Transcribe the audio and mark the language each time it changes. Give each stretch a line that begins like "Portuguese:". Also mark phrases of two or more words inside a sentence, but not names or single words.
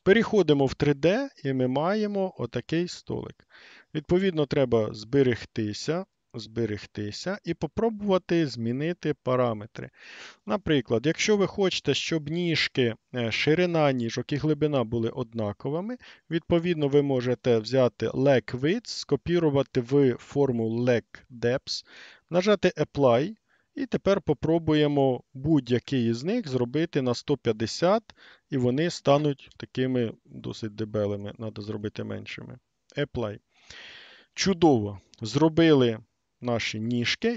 Ukrainian: Переходимо в 3D і ми маємо отакий столик. Відповідно, треба зберегтися і попробувати змінити параметри. Наприклад, якщо ви хочете, щоб ніжки, ширина ніжок і глибина були однаковими, відповідно, ви можете взяти
English: leg width,
Ukrainian: скопірувати в форму
English: leg depth,
Ukrainian: нажати Apply, і тепер попробуємо будь-який із них зробити на 150, і вони стануть такими досить дебелими, треба зробити меншими. Apply. Чудово. Зробили наші ніжки.